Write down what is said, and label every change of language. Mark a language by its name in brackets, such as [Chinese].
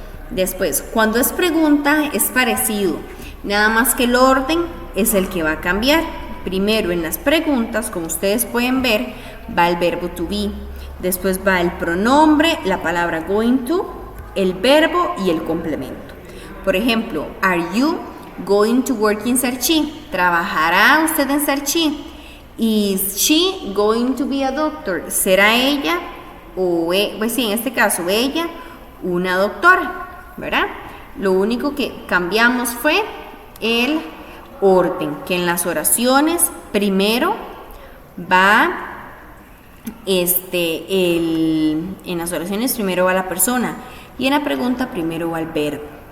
[Spanish] Después, cuando es pregunta es parecido, nada más que el orden es el que va a cambiar. Primero en las preguntas, como ustedes pueden ver, va el verbo to be, después va el pronombre, la palabra going to, el verbo y el complemento. Por ejemplo, [English] are you going to work in Sarchi? [Spanish] ¿Trabajará usted en Sarchi? [English] Is she going to be a doctor? [Spanish] ¿Será ella pues sí, en este caso ella, una doctora? ¿Verdad? Lo único que cambiamos fue el orden, que en las oraciones primero va en las oraciones primero va la persona y en la pregunta primero va el verbo.